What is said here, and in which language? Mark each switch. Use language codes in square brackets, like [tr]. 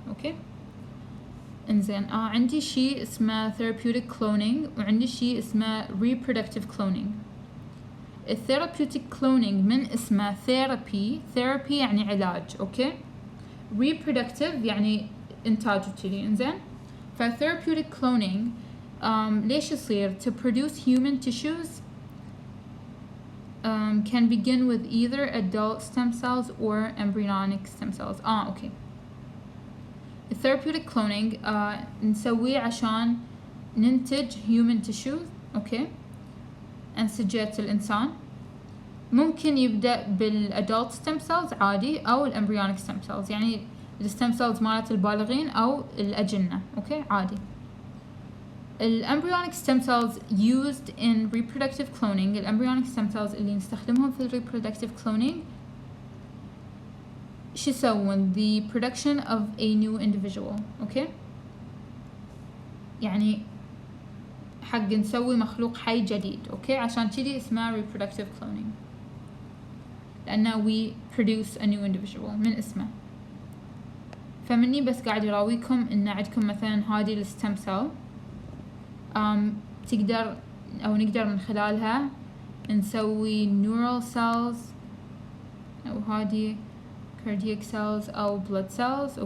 [ar] أوكي، انزين عندي شيء اسمه therapeutic cloning وعندي شيء اسمه reproductive cloning. therapeutic cloning من اسمه therapy يعني علاج. اوكي، reproductive يعني انتاج وكذي. [en] انزين therapeutic cloning [ar] ليش يصير؟ [en] to produce human tissues can begin with either adult stem cells or embryonic stem cells. [ar] اوكي، therapeutic cloning نسويه عشان ننتج human tissues. اوكي، أنسجة الإنسان. ممكن يبدأ بالadult stem cells عادي، أو الembryonic stem cells يعني الstem cells مالت البالغين أو الأجنة. اوكي، عادي. [en] الembryonic stem cells used in reproductive cloning، الembryonic stem cells [ar] اللي نستخدمهم في [en] reproductive cloning [ar] شو يسوون؟ [en] the production of a new individual. [ar] اوكي، يعني حق نسوي مخلوق حي جديد. اوكي، عشان كذي اسمه reproductive cloning، لأنه [en] we produce a new individual [ar] من اسمه. فمني بس قاعد يراويكم ان عندكم مثلا هذه الستم سيل تقدر او نقدر من خلالها نسوي neural cells، او هذه cardiac cells أو blood cells.